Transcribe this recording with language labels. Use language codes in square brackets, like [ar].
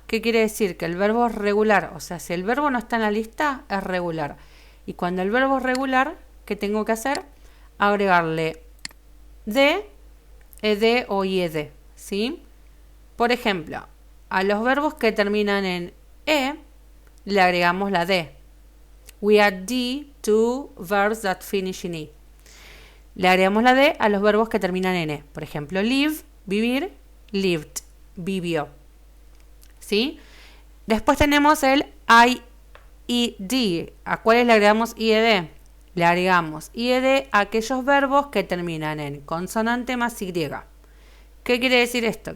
[es] ¿Qué quiere decir? Que el verbo es regular. O sea, si el verbo no está en la lista, es regular. Y cuando el verbo es regular, ¿qué tengo que hacer? Agregarle de, ed o ied, ¿sí? Por ejemplo, a los verbos que terminan en e, le agregamos la de. [en] We add D to verbs that finish in E. [es] Le agregamos la D a los verbos que terminan en E. Por ejemplo, live, vivir, lived, vivió. ¿Sí? Después tenemos el IED. ¿A cuáles le agregamos IED? Le agregamos IED a aquellos verbos que terminan en consonante más Y. ¿Qué quiere decir esto?